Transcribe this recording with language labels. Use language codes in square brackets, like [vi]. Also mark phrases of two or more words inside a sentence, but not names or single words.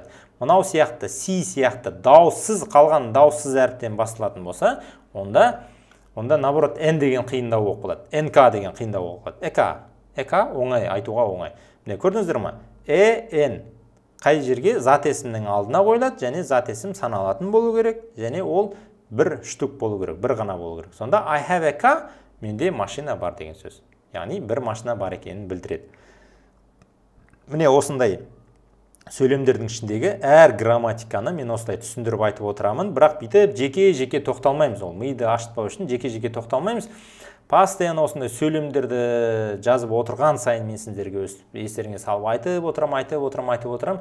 [kk] Мынау сияқты, C сияқты дауыссыз қалған дауыссыз әріптен басталатын болса, онда наоборот n деген қиындау болып қалады. NK деген қиындау болып қалады. Ека оңай, айтуға оңай. Міне көрдіңіздер ме? n қай жерге зат есімнің алдына қойылады, және зат есім саналатын болу керек, және ол бір штук болу керек, бір ғана болу керек. [en] Сонда I have a car, [kk] менде машина бар деген сөз. Яғни бір машина бар екенін білдіреді. Міне осындай сөйлемдердің ішіндегі әр грамматиканы мен осылай түсіндіріп айтып отырамын, бірақ бүйтіп жеке-жеке тоқталмаймыз. Ол миды ашытпау үшін жеке-жеке тоқталмаймыз. Постоянно осындай сөйлемдерді жазып отырған сайын мен сіздерге естеріңе салып айтып отырам.